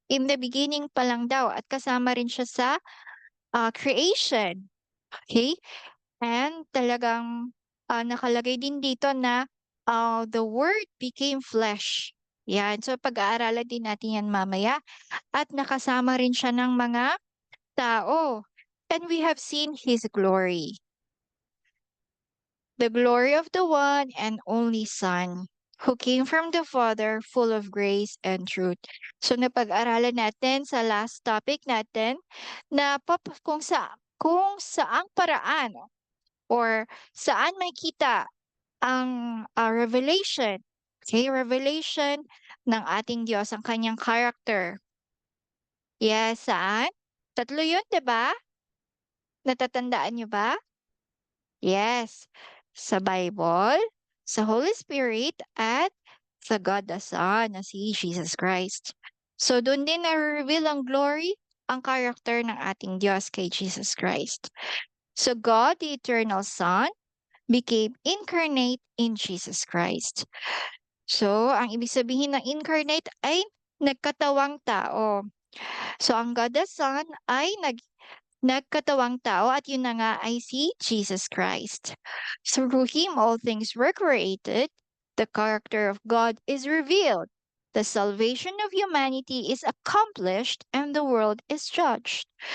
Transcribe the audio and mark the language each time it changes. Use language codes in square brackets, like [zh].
[en] In the beginning [tl] pa lang daw at kasama rin siya sa creation. Okay? And talagang nakalagay din dito na [en] the word became flesh. [tl] Yan. So pag-aaralan din natin yan mamaya. At nakasama rin siya ng mga tao. [en] And we have seen His glory. The glory of the one and only Son who came from the Father full of grace and truth. [tl] So napag-aralan natin sa last topic natin na kung saang paraan or saan may kita ang revelation, okay, revelation ng ating Diyos, ang kanyang character. Yes, saan? Tatlo yun, di ba? Natatandaan niyo ba? Yes, sa Bible, sa Holy Spirit, at sa God the Son, na si Jesus Christ. So, doon din na-reveal ang glory, ang character ng ating Diyos kay Jesus Christ. [en] So, God, the eternal Son, became incarnate in Jesus Christ. [tl] So, ang ibig sabihin ng incarnate ay nagkatawang tao. So, ang God the Son ay nagkatawang tao at yun na nga ay si Jesus Christ. [en] Through Him, all things were created. The character of God is revealed. The salvation of humanity is accomplished and the world is judged.